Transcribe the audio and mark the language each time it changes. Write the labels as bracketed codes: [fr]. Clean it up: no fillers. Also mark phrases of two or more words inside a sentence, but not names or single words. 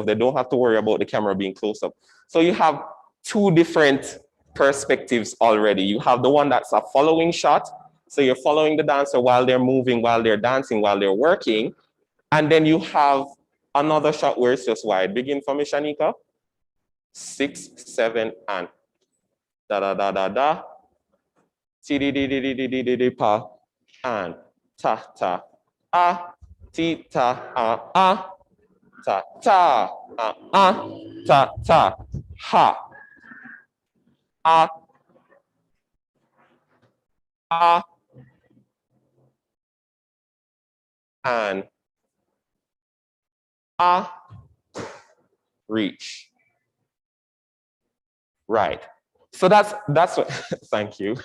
[en] They don't have to worry about the camera being close up. So you have two different perspectives already. You have the one that's a following shot. So you're following the dancer while they're moving, while they're dancing, while they're working. And then you have another shot where it's just wide. Begin for me, Shanika. 6, 7, and da da da da da. Ti di di di di di di di di pa. And ta ta ah ti ta ah ah ta ta ah ah ta ta ha ah ah and ah reach. Right. So that's what thank you.